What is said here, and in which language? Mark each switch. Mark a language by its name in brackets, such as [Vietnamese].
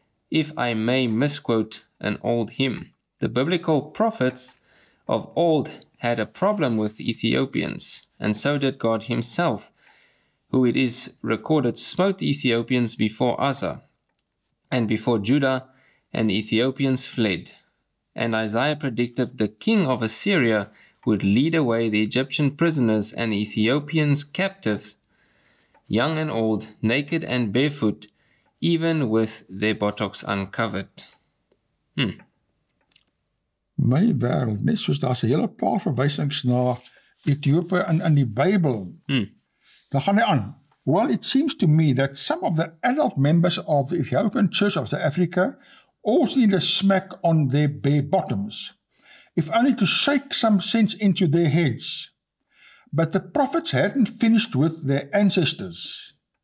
[English] If I may misquote an old hymn, the biblical prophets of old had a problem with the Ethiopians, and so did God himself, who it is recorded smote the Ethiopians before Asa and before Judah, and the Ethiopians fled. And Isaiah predicted the king of Assyria would lead away the Egyptian prisoners and the Ethiopians captives, young and old, naked and barefoot, even with their buttocks uncovered. [Afrikaans] My wêreld, net soos daar's 'n hele paar verwysings na Ethiopië in die Bybel. Dan gaan hy aan. [English] Well, it seems to me that some of the adult members of the Ethiopian Church of South Africa also need a smack on their bare bottoms, if only to shake some sense into their heads. But the prophets hadn't finished with their ancestors.